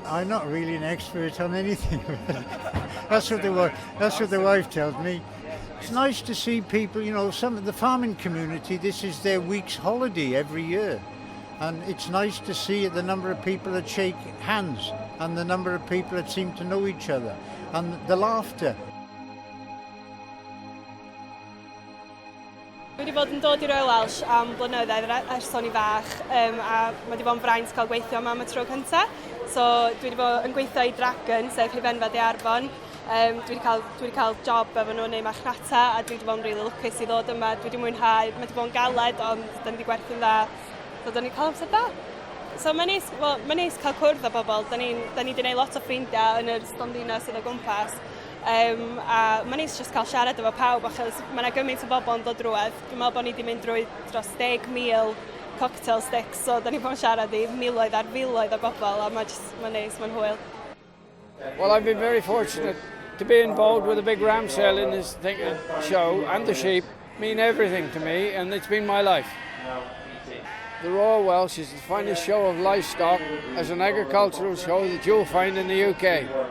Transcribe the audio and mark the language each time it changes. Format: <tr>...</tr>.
<en>I'm not really an expert on anything. That's what the wife tells me. It's nice to see people, some of the farming community, this is their week's holiday every year. And it's nice to see the number of people that shake hands and the number of people that seem to know each other and the laughter.</en> <cy>Dwi wedi bod yn dod i Royal Welsh am blynyddoedd ers o'n i fach, a mae wedi bod yn fraint cael gweithio am y tro cyntaf. So dwi wedi bod yn gweithio i Dragon, sef Rhifenfed i Arbon. Dwi wedi cael job efo nhw yn neud machnata, a dwi wedi bod yn really lwcus i ddod yma. Dwi wedi mwynhau, mae wedi bod yn galed, ond da ni wedi gwerthu'n dda. So da ni'n cael amser da. So mae'n neis cael cwrdd â bobl. Da ni wedi gwneud lot o ffrindiau yn yr stondina sydd o gwmpas. A mae'n neis jyst cael siarad efo pawb, achos mae yna gymaint o bobl yn dod drwedd. Dwi'n meddwl bod ni wedi mynd drwy dros 10,000 cocktail sticks, so da ni bod yn siarad i miloedd ar filoedd o bobl, a mae'n neis, mae'n hwyl.</cy> <en>Well, I've been very fortunate to be involved with a big ram sale in this show, and the sheep mean everything to me, and it's been my life. The Royal Welsh is the finest show of livestock as an agricultural show that you'll find in the UK.</en>